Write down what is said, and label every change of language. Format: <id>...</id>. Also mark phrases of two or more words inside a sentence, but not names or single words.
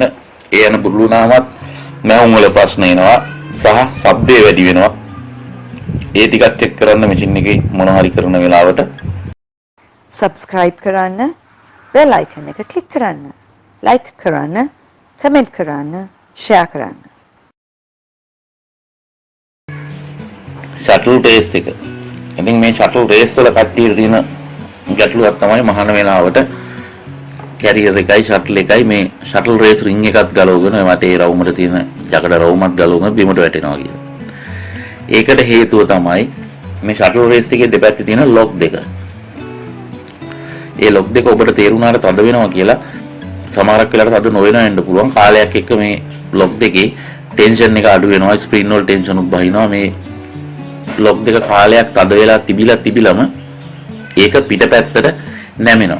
<si>ඒ එන බුරුල් වුණාමත් මැවුම් වල ප්‍රශ්න එනවා සහ ශබ්දය වැඩි වෙනවා. ඒ ටිකක් චෙක් කරන්න මැෂින් එකේ මොන හරි කරන වෙලාවට subscribe කරන්න,</si> <en>bell icon</en> <si>එක click කරන්න, like කරන්න, comment කරන්න, share කරන්න.</si> <en>shuttle race</en> <si>එක. ඉතින් මේ</si> <en>shuttle race</en> <si>වල කට්ටියට තියෙන ගැටලුවක් තමයි මහාන වෙලාවට කැරියර් එකයි shuttle එකයි මේ</si> <en>shuttle race ring</en> <si>එකත් ගලවගෙන මට ඒ රවුමට තියෙන ජකඩ රවුමත් ගලවගෙන බිමට වැටෙනවා කියලා. ඒකට හේතුව තමයි මේ</si> <en>shuttle race</en> <si>එකේ දෙපැත්තේ තියෙන lock දෙක. ඒ lock දෙක ඔබට තේරුණාට තද වෙනවා කියලා සමහරක් වෙලාවට තද නොවෙන වෙන්න පුළුවන්. කාලයක් එක්ක මේ lock දෙකේ tension එක අඩු වෙනවා, spring වල tension උත් බහිනවා. මේ lock දෙක කාලයක් තද වෙලා තිබිලම ඒක පිටපැත්තට නැමෙනවා.</si>